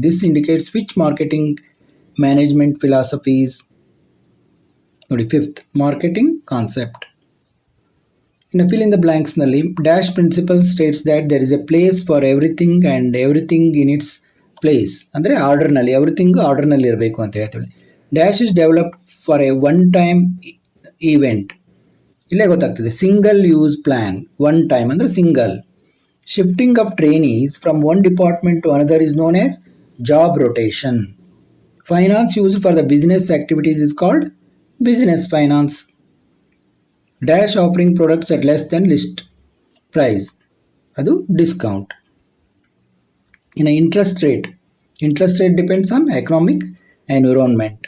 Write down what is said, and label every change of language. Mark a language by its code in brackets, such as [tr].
[en] This indicates which marketing management philosophies. ನೋಡಿ, 5th, marketing concept. In a fill in the blanks ನಲ್ಲಿ dash principle states that there is a place for everything and everything in its place. [kn] ಅಂದರೆ ಆರ್ಡರ್ನಲ್ಲಿ, everything ಆರ್ಡರ್ನಲ್ಲಿ ಇರಬೇಕು ಅಂತ ಹೇಳ್ತೀವಿ. [en] Dash is developed for a one time event. [kn] ಇಲ್ಲೇ ಗೊತ್ತಾಗ್ತದೆ. [en] Single use plan. One time ಅಂದರೆ single. Shifting of trainees from one department to another is known as job rotation. Finance used for the business activities is called business finance. Dash offering products at less than list price. [kn] Adu discount. [en] In a interest rate depends on economic environment.